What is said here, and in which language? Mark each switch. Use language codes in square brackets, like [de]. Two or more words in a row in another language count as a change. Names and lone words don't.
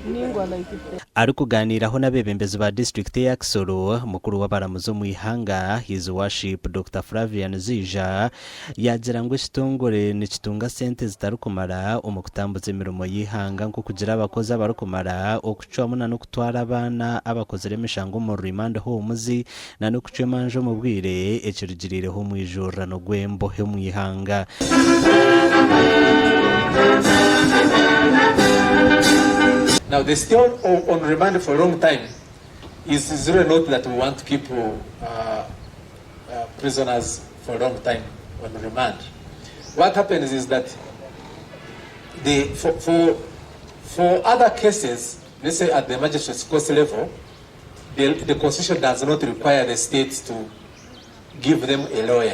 [cgg] ari kuganiraho n'abebembezi ba district ya Kisoro mukuru w'abaramuzi mu ihanga [en] his worship [cgg] Dr. Flavian Zija yagira ngo ekitongore nikitunga sente zitarukumara omukutambuza emirimo y'ihanga nko kugira abakozi abarukumara okucwamuna no kutwara abaana abakozere emishango mu [en] remand homes [cgg] na no kucemanja mu bwire ekirugirireho mu ijurano gw'embohe mu ihanga. [en] Now, they still on remand for a long time. It's really not that we want to keep prisoners for a long time on remand. What happens is that for other cases, let's say at the magistrate's court level, the constitution does not require the state to give them a lawyer.